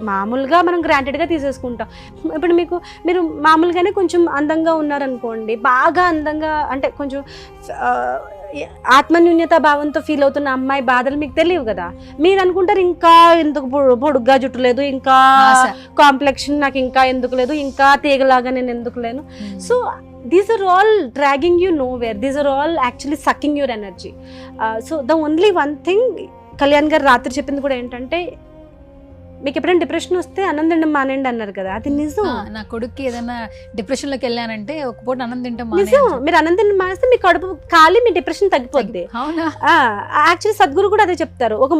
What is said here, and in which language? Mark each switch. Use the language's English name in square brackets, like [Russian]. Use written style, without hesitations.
[Telugu] మామూలుగా మనం గ్రాంటెడ్గా తీసేసుకుంటాం. ఇప్పుడు మీరు మామూలుగానే కొంచెం అందంగా ఉన్నారనుకోండి, బాగా అందంగా అంటే కొంచెం ఆత్మన్యూన్యత భావంతో ఫీల్ అవుతున్న అమ్మాయి బాధలు మీకు తెలియవు కదా. మీరు అనుకుంటారు ఇంకా ఎందుకు పొడుగ్గా జుట్టు లేదు, ఇంకా కాంప్లెక్షన్ నాకు ఇంకా ఎందుకు లేదు, ఇంకా తీగలాగా నేను ఎందుకు లేను. [English] So these are all dragging you nowhere. These are all actually sucking your energy. So the only one thing [Telugu] Kalyan గారు రాత్రి చెప్పింది కూడా ఏంటంటే, మీకు ఎప్పుడైనా డిప్రెషన్ వస్తే అన్నం తినడం మానేయండి అన్నారు కదా. అది నిజం. నా కొడుక్కి ఏదైనా డిప్రెషన్లోకి వెళ్ళానంటే ఒక పూట అన్నం తింటాం నిజం. మీరు అన్నం తినడం మానేస్తే మీ కడుపు ఖాళీ, మీ డిప్రెషన్ తగ్గిపోద్ది. యాక్చువల్లీ సద్గురు కూడా అదే చెప్తారు.